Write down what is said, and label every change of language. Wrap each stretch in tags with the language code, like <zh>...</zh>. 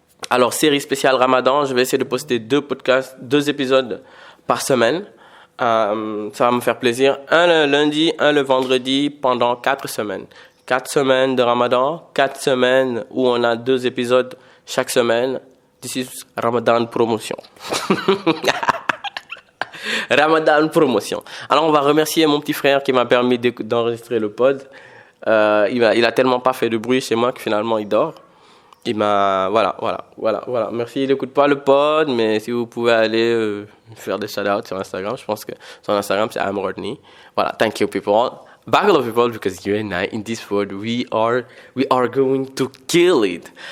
<fr>Alors, série spéciale Ramadan, je vais essayer de poster 2 épisodes par semaine. Ça va me faire plaisir. Un le lundi, un le vendredi pendant 4 semaines. 4 semaines de Ramadan, 4 semaines où on a 2 épisodes chaque semaine.</fr> <en>This is Ramadan promotion. Ramadan promotion.</en> <fr>Alors, on va remercier mon petit frère qui m'a permis d'enregistrer le pod. Il a tellement pas fait de bruit chez moi que finalement il dort. Il m'a, voilà. Merci, il n'écoute pas le pod, mais si vous pouvez aller faire des shout-outs sur Instagram, je pense que son Instagram c'est Rodney. Voilà,</fr> <en>thank you people. Back of people, because you and I in this world we are going to kill it.</en>